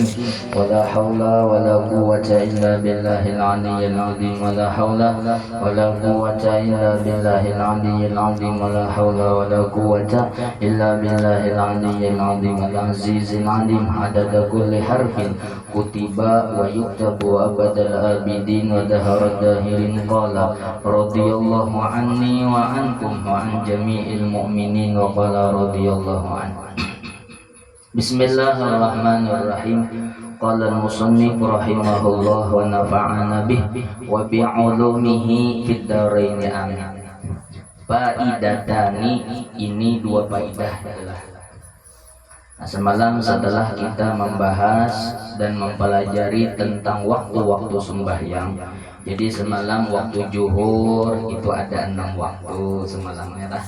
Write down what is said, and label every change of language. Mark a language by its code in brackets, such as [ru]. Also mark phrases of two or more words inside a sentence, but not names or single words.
[ar] ولا حول ولا قوة إلا بالله العلي العظيم. ولا حول ولا قوة إلا بالله العلي العظيم. ولا حول ولا قوة إلا بالله العلي العظيم العزيز العليم. عدد كل حرف كتب ويكتب أبد الآبدين ودهر الداهرين. قال رضي الله عني وعنكم وعن جميع المؤمنين وقال رضي الله عنه. بسم الله الرحمن الرحيم. قال المصنف رحمه الله ونفعنا به وبعلومه في الدارين آمين. [ms] Faidatani, ini dua faidah. Nah, semalam setelah kita membahas dan mempelajari tentang waktu-waktu sembahyang, jadi semalam waktu zuhur itu ada 6 waktu semalamnya lah.